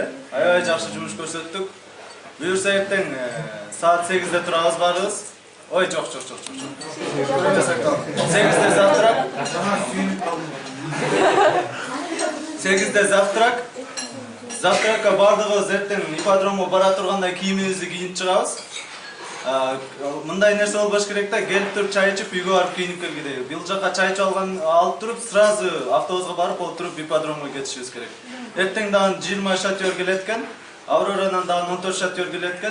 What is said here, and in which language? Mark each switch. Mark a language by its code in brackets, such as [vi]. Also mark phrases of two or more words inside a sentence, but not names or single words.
[ky] Аябай жакшы жумуш көрсөттүк. Буюрса эртең саат 8-де турабыз барыбыз. Ой, жок. 8-де завтрак. 8-де завтрак. Завтракка бардыгыбыз эртең ипподромго бара турганда кийимибизди кийинип чыгабыз. Мындай нерсе болбош керек да, келип туруп чай ичип үйгө барып кийинип келгидей. Бул жака чай алып туруп, сразу автобуска барып отуруп ипподромго кетишибиз керек. Эртең дагы 20 шатер келет экен. Авроранан дагы 14 шатер келет экен.